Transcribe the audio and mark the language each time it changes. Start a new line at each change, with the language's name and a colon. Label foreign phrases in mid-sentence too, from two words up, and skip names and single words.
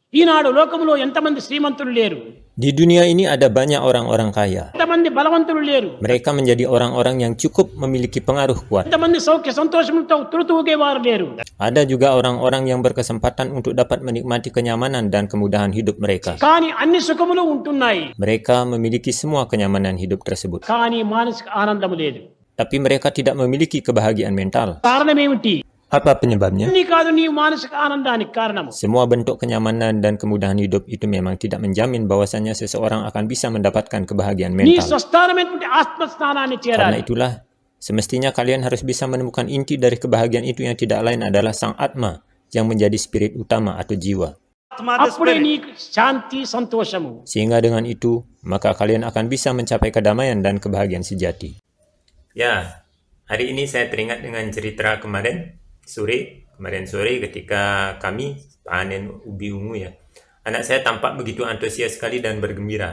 Telugu: ఈనాడు లోకంలో ఎంతమంది శ్రీమంతులు లేరు,
Indonesian: Di dunia ini ada banyak orang-orang kaya.
Telugu: ఎంతమంది బలవంతులు లేరు,
Indonesian: Mereka menjadi orang-orang yang cukup memiliki pengaruh kuat.
Telugu: ఎంతమంది సౌఖ్య సంతోషములతో తులుతూగేవారు లేరు.
Indonesian: Ada juga orang-orang yang berkesempatan untuk dapat menikmati kenyamanan dan kemudahan hidup mereka.
Telugu: కానీ అన్ని సుఖములు ఉంటున్నాయి,
Indonesian: Mereka memiliki semua kenyamanan hidup tersebut.
Telugu: కానీ మానసిక ఆనందము లేదు.
Indonesian: Tapi mereka tidak memiliki kebahagiaan mental.
Telugu: కారణం ఏమిటి?
Indonesian: Apa penyebabnya?
Telugu: అన్ని కాదు నీ మానసిక ఆనందానికి కారణము.
Indonesian: Semua bentuk kenyamanan dan kemudahan hidup itu memang tidak menjamin bahwasannya seseorang akan bisa mendapatkan kebahagiaan
Telugu: నీ
Indonesian: mental.
Telugu: స్వస్థానమైనటువంటి ఆత్మస్థానాన్ని
Indonesian: Karena
Telugu: చేరాలి.
Indonesian: itulah, semestinya kalian harus bisa menemukan inti dari kebahagiaan itu yang tidak lain adalah sang Atma yang menjadi spirit utama atau jiwa.
Telugu: అప్పుడే నీకు శాంతి సంతోషము.
Indonesian: Sehingga dengan itu, maka kalian akan bisa mencapai kedamaian dan kebahagiaan sejati. Ya, hari ini saya teringat dengan cerita kemarin sore ketika kami panen ubi ungu ya. Anak saya tampak begitu antusias sekali dan bergembira.